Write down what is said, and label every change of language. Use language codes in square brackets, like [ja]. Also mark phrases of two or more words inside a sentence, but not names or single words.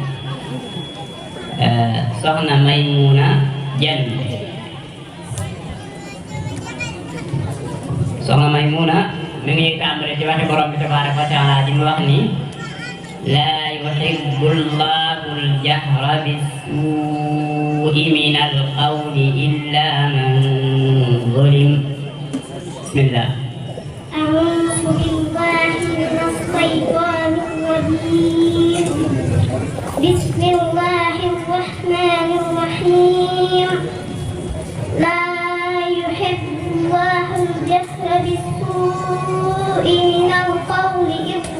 [wo] soxna Maymuna Jenn soxna Maymuna mi ngi tàmbale ci waxi borom bi [ar] تبارك وتعالى [wo] di mu wax ni [ar] لا يحب الله الجهر بالسوء من القول إلا من ظلم. Bismillah. أعوذ بالله من الشيطان الرجيم بسم الله الرحمن الرحيم لا يحب الله الجهر بالسوء من القول